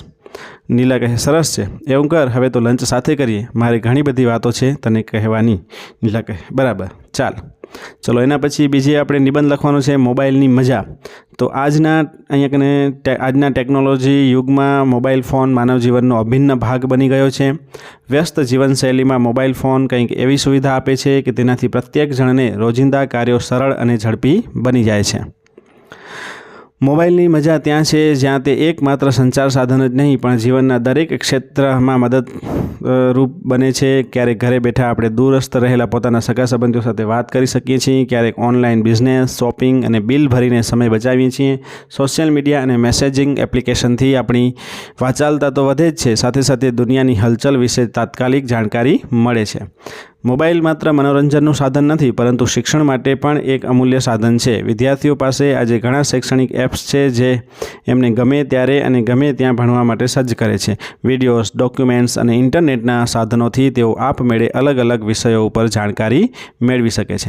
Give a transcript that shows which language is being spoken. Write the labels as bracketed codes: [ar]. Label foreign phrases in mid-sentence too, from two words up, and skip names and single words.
[gu] નીલા કહે સરસ છે, એવું કર હવે તો લંચ સાથે કરીએ, મારે ઘણી બધી વાતો છે તને કહેવાની। નીલા કહે બરાબર ચાલ। ચલો એના પછી બીજી આપણે નિબંધ લખવાનો છે મોબાઇલની મજા। તો આજના અહીંયા કને આજના ટેક્નોલૉજી યુગમાં [en] mobile phone [gu] માનવ જીવનનો અભિન્ન ભાગ બની ગયો છે। વ્યસ્ત જીવનશૈલીમાં [en] mobile phone [gu] કંઈક એવી સુવિધા આપે છે કિ તેનાથી પ્રત્યેક જણને રોજિંદા કાર્યો સરળ અને ઝડપી બની જાય છે। મોબાઇલની મજા ત્યાં છે જ્યાં તે એકમાત્ર સંચાર સાધન જ નહીં પણ જીવનના દરેક ક્ષેત્રમાં મદદરૂપ બને છે। ક્યારેક ઘરે બેઠા આપણે દૂરસ્થ રહેલા પોતાના સગા સંબંધીઓ સાથે વાત કરી શકીએ છીએ, ક્યારેક [en] online business, [gu] શૉપિંગ અને બિલ ભરીને સમય બચાવીએ છીએ। [en] social media [gu] અને મેસેજિંગ એપ્લિકેશનથી આપણી વાચાળતા તો વધે જ છે, સાથે સાથે દુનિયાની હલચલ વિશે તાત્કાલિક જાણકારી મળે છે। મોબાઈલ માત્ર મનોરંજનનું સાધન નથી, પરંતુ શિક્ષણ માટે પણ એક અમૂલ્ય સાધન છે. વિદ્યાર્થીઓ પાસે આજે ઘણા શૈક્ષણિક એપ્સ છે જે એમને ગમે ત્યારે અને ગમે ત્યાં ભણવા માટે સજ્જ કરે છે. [en] videos, documents [gu] અને ઇન્ટરનેટના સાધનોથી તેઓ આપમેળે અલગ અલગ વિષયો ઉપર જાણકારી મેળવી શકે છે.